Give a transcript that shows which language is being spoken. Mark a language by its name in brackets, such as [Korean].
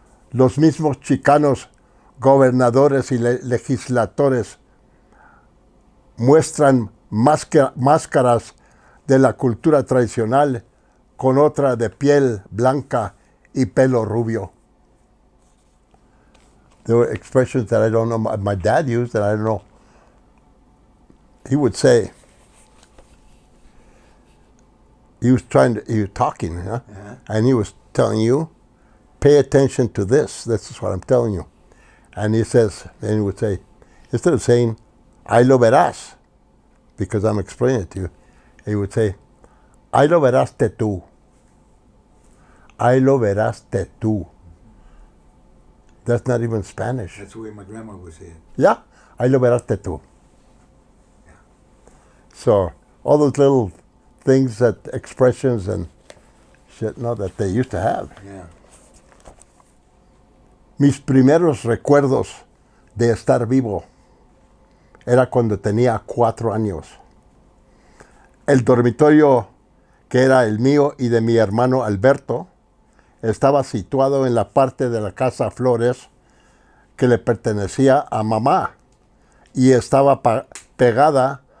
[Spanish] Los mismos chicanos gobernadores y legisladores muestran máscaras de la cultura tradicional con otra de piel blanca y pelo rubio. [English] There were expressions that I don't know, my dad used that I don't know. He would say, he was talking, huh? Uh-huh. And he was telling you, pay attention to this. This is what I'm telling you. And he would say, instead of saying, [Spanish] ahí lo verás, [English] because I'm explaining it to you, he would say, [Spanish] ahí lo veraste tú. Ahí lo veraste tú. [English] That's not even Spanish. That's the way my grandma would say it. [Spanish] Yeah, ahí lo veraste tú. [English] Yeah. So all those little things, expressions and shit, that they used to have. Yeah. [Spanish] Mis primeros recuerdos de estar vivo era cuando tenía 4 años. El dormitorio, que era el mío y de mi hermano Alberto, estaba situado en la parte de la casa Flores que le pertenecía a mamá y estaba pegada